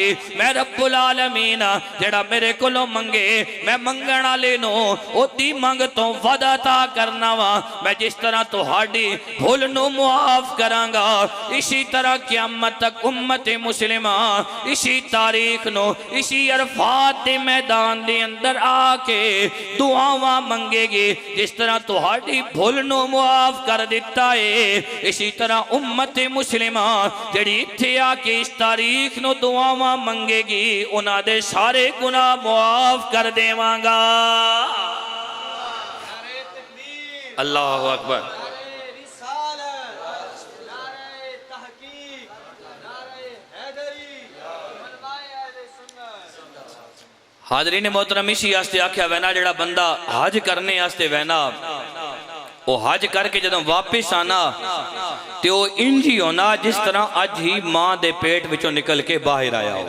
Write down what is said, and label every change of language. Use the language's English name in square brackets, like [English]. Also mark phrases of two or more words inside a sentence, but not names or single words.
[Punjabi] میں رب العالمین جیڑا میرے کولوں منگے میں منگن والے نوں اودی منگ تو وعدہ تا کرنا وا. میں جس طرح تہاڈی بھول نوں معاف کراں گا اسی طرح قیامت تک امت مسلمہ اسی تاریخ نوں اسی عرفات کے میدان کے اندر آکے دعاواں منگے گی. جس طرح تہاڈی بھول نوں معاف کر دتا ہے اسی طرح امت مسلمہ جیڑی اتھے آکے اس تاریخ نوں دعاواں منگے گی انہاں دے سارے گناہ معاف کر دیواں گا. [Arabic] الله أكبر. [Punjabi] حاضرین محترم اسی آستے آکھیا وینا جیڑا بندہ حج کرنے آستے وینا او حج کرکے جدوں واپس آنا تو انج ہی ہونا جس طرح اج ہی ماں دے پیٹ وچوں نکل کے باہر آیا ہو.